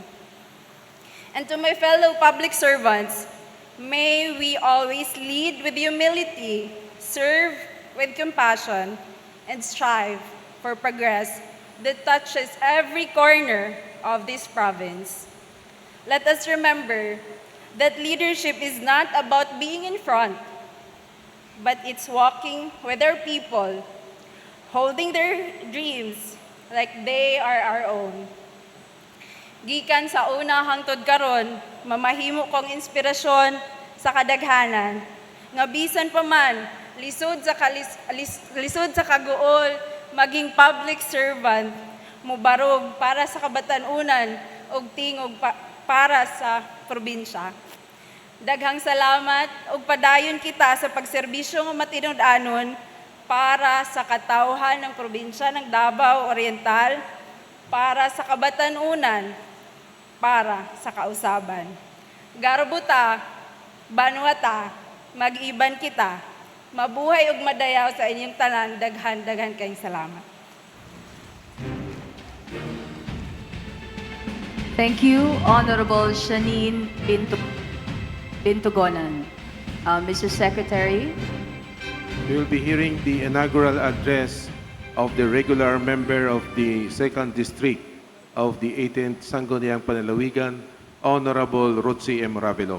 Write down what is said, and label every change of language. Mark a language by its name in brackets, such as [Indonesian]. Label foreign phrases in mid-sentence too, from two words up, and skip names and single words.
[English] And to my fellow public servants, may we always lead with humility, serve with compassion, and strive for progress that touches every corner of this province. Let us remember that leadership is not about being in front, but it's walking with our people, holding their dreams like they are our own. [Cebuano] Gikan sa una hangtod karon, mamahimo kong inspirasyon sa kadaghanan. Nga bisan pa man, lisod sa kaguol, maging [English] public servant, [Cebuano] mubarog para sa kabatanunan ug tingog para sa probinsya. Daghang salamat ug padayon kita sa pagserbisyo nga matinud-anon para sa katawhan ng probinsya ng Davao Oriental, para sa kabatanunan, para sa kausaban. Garbuta, banuata, mag-iban kita, mabuhay ug madayaw sa inyong tanan, daghan kayong salamat. [English] Thank you, Honorable Shanine Bintugonan. Mr. Secretary. We will be hearing the inaugural address of the regular member of the 2nd District of the 18th Sangguniang Panglalawigan, Honorable Rochi M. Ravelo.